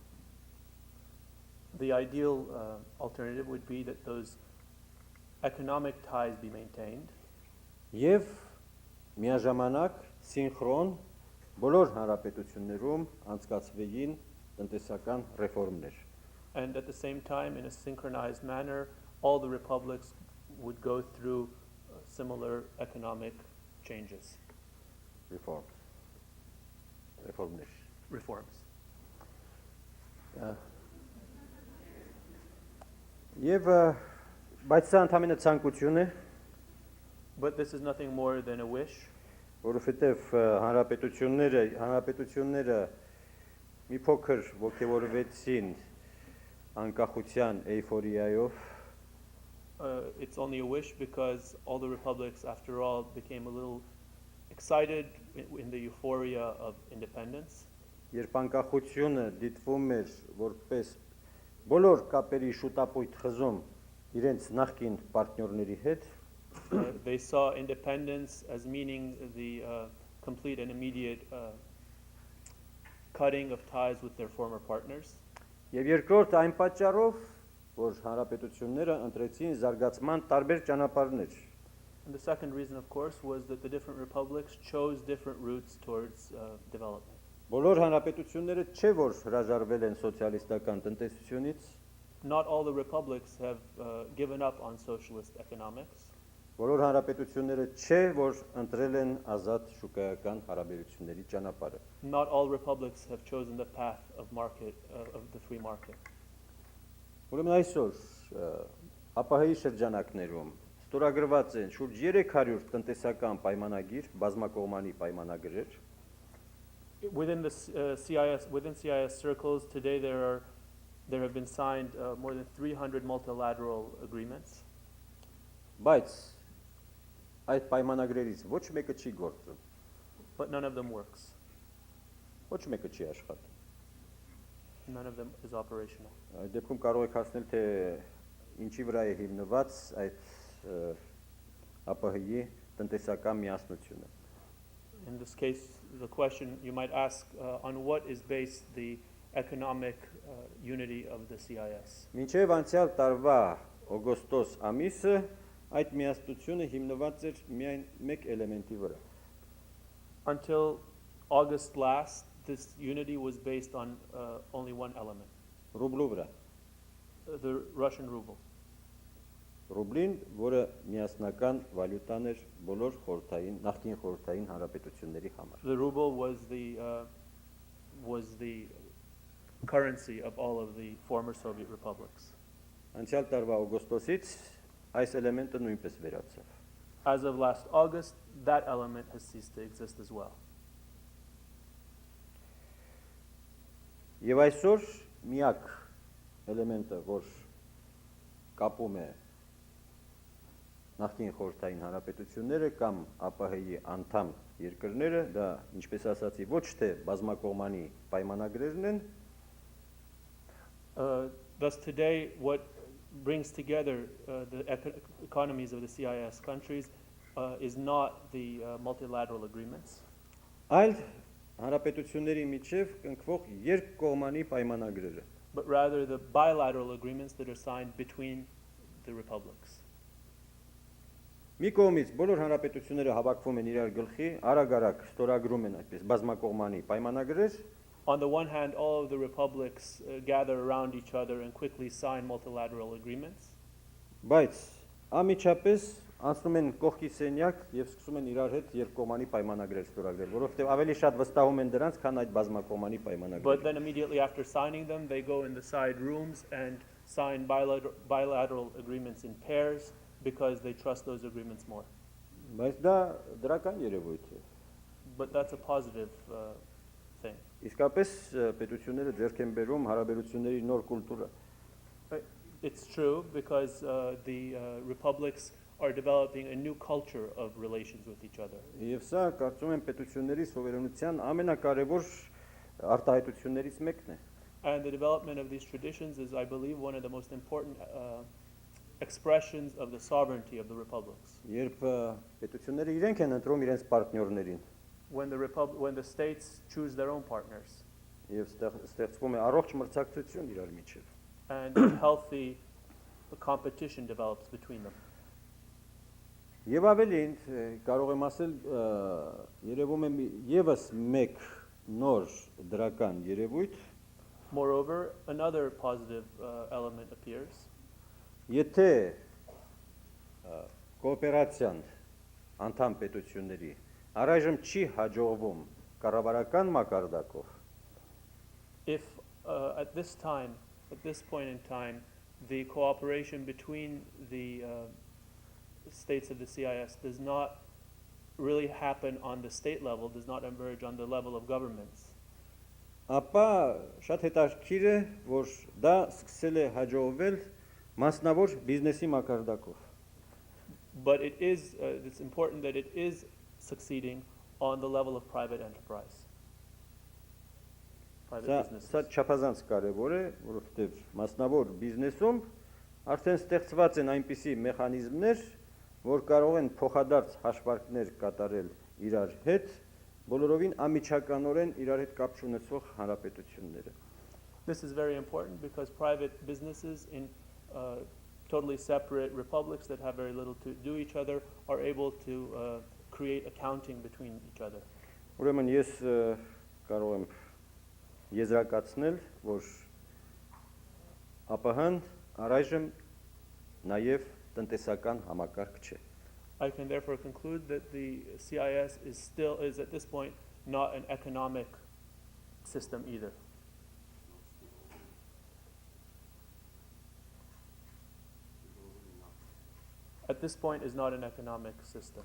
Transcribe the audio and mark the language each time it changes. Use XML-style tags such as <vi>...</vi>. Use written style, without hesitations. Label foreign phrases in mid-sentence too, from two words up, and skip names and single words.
<en>The ideal alternative would be that those economic ties be maintained.</en> <hy>Եվ միաժամանակ սինխրոն բոլոր հանրապետություններում անցկացվեին տնտեսական ռեֆորմներ։</hy> <en>And at the same time, in a synchronized manner, all the republics would go through similar economic changes. Reforms.</en> <hy>Եվ բայց սա ընդամենը ցանկություն է,</hy> <en>But this is nothing more than a wish.</en> <hy>որովհետև հանրապետությունները մի փոքր ոգևորվեցին անկախության էйֆորիայով։</hy> <en>It's only a wish because all the republics, after all, became a little excited in the euphoria of independence.</en> <hy>Երբ անկախությունը դիտվում էր որպես բոլոր կապերի շուտապույտ խզում իրենց նախկին պարտներների հետ,</hy> <en>They saw independence as meaning the complete and immediate cutting of ties with their former partners.</en> <hy>Եվ երկրորդ այն պատճառով, որ հանրապետությունները ընտրեցին զարգացման տարբեր ճանապարհներ։</hy> <en>And the second reason, of course, was that the different republics chose different routes towards development.</en> <hy>Բոլոր հանրապետությունները չէ որ հրաժարվել են սոցիալիստական տնտեսությունից,</hy> <en>Not all the republics have given up on socialist economics.</en> <hy>բոլոր հանրապետությունները չէ որ ընտրել են ազատ շուկայական հարաբերությունների ճանապարհը։</hy> <en>Not all republics have chosen the path of the free market.</en> <hy>Ուրեմն այսօր ԱՊՀ-ի շրջանակներում ստորագրված են շուրջ 300 տնտեսական պայմանագիր, բազմակողմանի պայմանագրեր։</hy> <en>Within CIS circles today, there have been signed more than 300 multilateral agreements.</en> <hy>Բայց այդ պայմանագրերից ոչ մեկը չի գործում,</hy> <en>But none of them works.</en> <hy>ոչ մեկը չի աշխատում։</hy> <en>None of them is operational.</en> <hy>Այդ դեպքում կարող եք հասնել, թե ինչի վրա է հիմնված այդ ԱՊՀ-ի տնտեսական միասնությունը։</hy> <en>In this case, the question you might ask, on what is based the economic unity of the CIS?</en> <hy>Մինչև անցյալ տարվա օգոստոս ամիսը այդ միասնությունը հիմնված էր միայն մեկ էլեմենտի վրա։</hy> <en>Until August last, this unity was based on only one element,</en> <hy>Ռուբլու վրա։</hy> <en>the Russian ruble.</en> <hy>Ռուբլին, որը միասնական վալյուտան էր բոլոր խորհրդային, նախկին խորհրդային հանրապետությունների համար։</hy> <en>The ruble was the was the currency of all of the former Soviet republics.</en> <hy>Անցյալ տարվա օգոստոսից այս էլեմենտը նույնպես վերացավ։</hy> <en>As of last August, that element has ceased to exist as well.</en> <hy>Եվ այսօր միակ էլեմենտը, որ կապում է նախկին խորհրդային հանրապետությունները կամ ԱՊՀ-ի անդամ երկրները, դա ինչպես ասացի, ոչ թե բազմակողմանի պայմանագրերն են,</hy> <en>Thus today, what brings together the economies of the CIS countries is not the multilateral agreements,</en> <hy>այլ հանրապետությունների միջև կնքվող երկկողմանի պայմանագրերը։</hy> <en>but rather the bilateral agreements that are signed between the republics.</en> <hy>Մի կողմից բոլոր հանրապետությունները հավաքվում են իրար գլխի, արագ-արագ ստորագրում են այդպես բազմակողմանի պայմանագրեր,</hy> <en>On the one hand, all of the republics gather around each other and quickly sign multilateral agreements.</en> <hy>բայց ամիջապես անցնում են կողքի սենյակ եւ սկսում են իրար հետ երկկողմանի պայմանագրեր ստորագրել, որովհետեւ ավելի շատ վստահում են դրանց, քան այդ բազմակողմանի</hy> <en>But</en> <hy>պայմանագրերը։</hy> <en>then immediately after signing them, they go in the side rooms and sign bilateral agreements in pairs because they trust those agreements more.</en> <hy>Բայց դա դրական երևույթ է։</hy> <en>But that's a positive thing.</en> <hy>Իսկապես պետությունները ձեռք են բերում հարաբերությունների նոր կուլտուրա։</hy> <en>It's true because the republics are developing a new culture of relations with each other.</en> <hy>Եվ սա կարծում եմ պետությունների սովերենության ամենակարևոր արտահայտություններից մեկն է։</hy> <en>And the development of these traditions is, I believe, one of the most important expressions of the sovereignty of the republics.</en> <hy>Երբ պետությունները իրենք են ընտրում իրենց պարտներներին,</hy> <en>When the states choose their own partners,</en> <hy>եւ ստեղծվում է առողջ մրցակցություն իրար միջև։</hy> <en>and a healthy competition develops between them.</en> <hy>Եվ ավելին կարող եմ ասել, երևում է եւս մեկ նոր դրական երևույթ,</hy> <en>Moreover, another positive element appears.</en> <hy>եթե կոոպերացիան անդամ պետությունների առայժմ չի հաջողվում կառավարական մակարդակով,</hy> <en>If at this point in time, the cooperation between the states of the CIS does not really happen on the state level, does not emerge on the level of governments,</en> <hy>ապա շատ հետաքրքիր է, որ դա սկսել է հաջողվել մասնավոր բիզնեսի մակարդակով։</hy> <en>but it's important that it is succeeding on the level of private enterprise, private</en> <hy>Սա</hy> <en>businesses.</en> <hy>չափազանց կարևոր է, որովհետև մասնավոր բիզնեսում արդեն ստեղծված են այնպիսի մեխանիզմներ, որ կարող են փոխադարձ հաշվարկներ կատարել իրար հետ, բոլորովին ամիջականորեն իրար հետ կապ չունեցող հանրապետությունները։</hy> <en>This is very important because private businesses in totally separate republics that have very little to do each other are able to create accounting between each other.</en> <hy>Ուրեմն ես կարող եմ եզրակացնել, որ ԱՊՀ-ն առայժմ նաև տնտեսական համակարգ չէ։</hy> <en>I can therefore conclude that the CIS is at this point not an economic system either. At this point is not an economic system.</en>